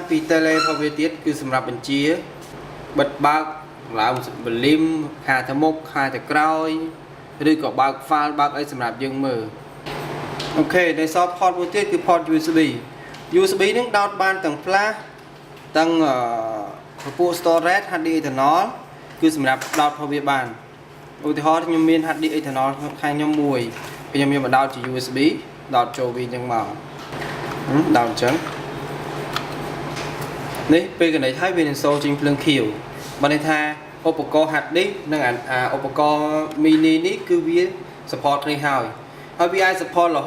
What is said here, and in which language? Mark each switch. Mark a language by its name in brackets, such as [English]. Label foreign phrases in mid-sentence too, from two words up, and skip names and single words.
[Khmer] ពី tele របស់វាទៀតគឺសម្រាប់បញ្ជាបិទបើកឡើងវ៉ូលីមខាទៅមុខខាទៅក្រោយឬក៏បើក file បើកអីសម្រាប់យើងមើលអូខេដែលសល់ port មួយទៀតគឺ [English] port USB [Khmer] នឹងដោតបានទាំង flash ទាំងពពួក storage [English] hard disk internal [Khmer] គឺសម្រាប់ដោតរបស់វាបានឧទាហរណ៍ខ្ញុំមាន [English] hard disk internal [Khmer] ខាងខ្ញុំមួយខ្ញុំយកមកដោតជា USB ដោតចូលវាអញ្ចឹងមកដោតអញ្ចឹង នេះពេលកណិតហើយវានឹងសូចេញភ្លើងខៀវបើន័យថាឧបករណ៍ [English] hard disk [Khmer] និងឧបករណ៍ mini នេះគឺវា support គ្នាហើយវាអាច support រហូ